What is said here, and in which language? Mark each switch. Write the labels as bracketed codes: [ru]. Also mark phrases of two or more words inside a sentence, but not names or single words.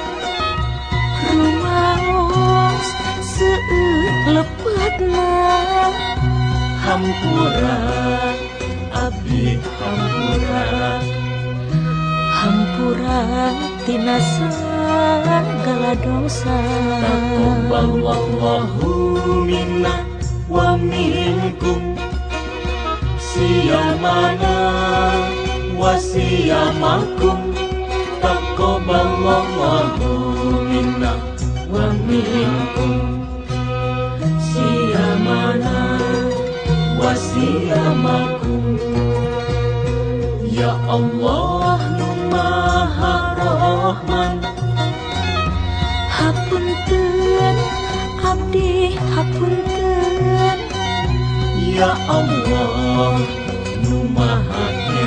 [su] rumaos seueur lepatna. hampura abdi hampura, Hampura tina sagala dosa. [ar] تقبل الله منا ومنكم صيامنا وصيامكم. تقبل الله منا ومنكم صيامنا وصيامكم. يا الله [su] nu Maha Rahman, Hapunten abdi hapunten, [ar] يا الله [su] nu Maha